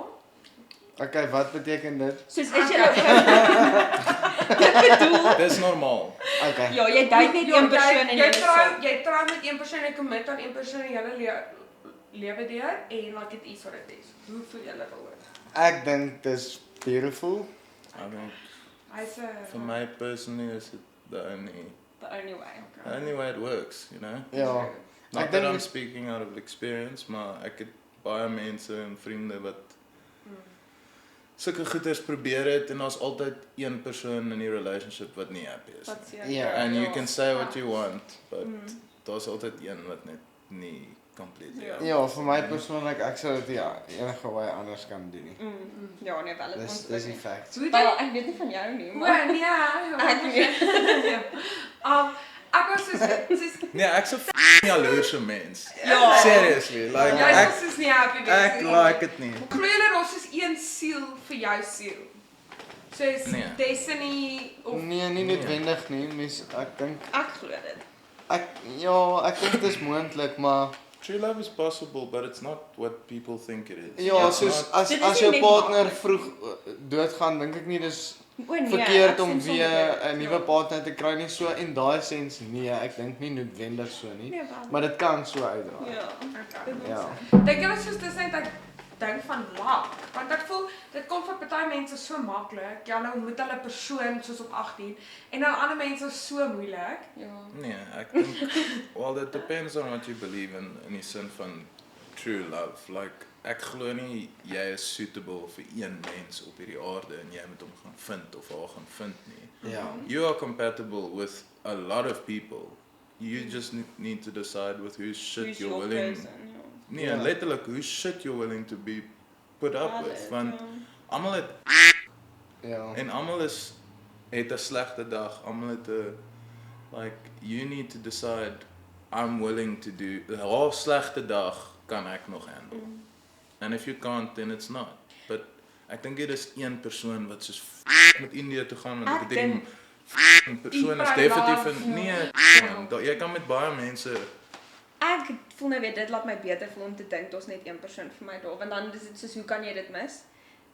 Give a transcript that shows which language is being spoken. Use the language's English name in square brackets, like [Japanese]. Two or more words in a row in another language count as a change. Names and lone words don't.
[Afrikaans] Okay, wat beteken dit? Soos is jy Ek bedoel, Dis normaal. Okay. ja, jy date net een persoon en jy jy jy trou met een persoon en commit aan een persoon die hele lewe deur en laat dit iets wat dit is. Hoe voel julle daaroor? Ek dink dis beautiful. [English] I think [Afrikaans] Hy's [English] for my personally is it the the only way. way it works, you know. [Afrikaans] Ja. [English] Not [Afrikaans] Ek [English] that [Afrikaans] dink [English] I'm speaking out of experience, [Afrikaans] maar ek het baie mense en vriende wat sulke goeders probeer het en daar's altyd een persoon in die relationship wat nie happy is. Wat nie. sê Ja. [English] And you can say what you want, but Mm. [Afrikaans] daar's altyd een wat net nie completely Ja. happy Ja, is vir my nie. persoonlik ek sou dit ja enige way anders kan doen nie. Ja, nee, wel, Dis ons die fact. Hoe Wel, dit ek weet nie van jou nie, O, maar nee. ek weet. Ek was soos Nee, ek's 'n f***ing jaloerse mens. Ja. [English] Seriously, like [Afrikaans] jy ek was soos nie happy wees ek nie. like dit nie. Glo julle daar's soos een siel vir jou siel? Soos Nee. [English] Destiny of [Afrikaans] Nee, nie noodwendig nie. Mens ek dink Ek glo dit. ek dink dit is moontlik, maar [English] True love is possible, but it's not what people think it is. [Afrikaans] ja, [English] It's [Afrikaans] soos [English] not- [Afrikaans] Dit is as nie jou net partner maklik. vroeg doodgaan, dink ek nie dis O nee. verkeerd ek om stem weer saam met jou. 'n nuwe partner te kry nie, so in daai sens nee, ek dink nie noodwendig so nie. Nee, wel. Maar dit kan so uitdraai. Ja. Ja. dink julle soos dis net 'n ding van luck? Want ek voel dit kom vir party mense so maklik. Ja, nou ontmoet hulle 'n persoon soos op 18 en dan ander mense is so moeilik. Ja. Nee, ek dink [English] well it depends on what you believe in [Afrikaans] die sin van [English] true love. [Afrikaans] Like ek glo nie jy is suitable vir een mens op hierdie aarde en jy moet hom gaan vind of haar gaan vind nie. Ja. [English] You are compatible with a lot of people. You just need to decide with whose shit Who's you're your willing. person, [Afrikaans] ja. Nee, Ja. [English] letterlik whose shit you're willing to be put up Valid, with. [Afrikaans] Want ja. almal het Ja. en almal het 'n slegte dag. Almal het 'n [English] like you need to decide I'm willing to do [Afrikaans] haar slegte dag kan ek nog handle. [English] And if you can't then it's not. [Afrikaans] But ek dink dit is een persoon wat soos met Indië toe gaan want Ek ek dink dink- 'n persoon is [English] Deeper [Afrikaans] definitief [English] love, [Afrikaans] nee, ja. man, jy kan met baie mense Ek voel nou weer dit laat my beter voel om te dink daar's net een persoon vir my daar, want dan is dit soos hoe kan jy dit mis?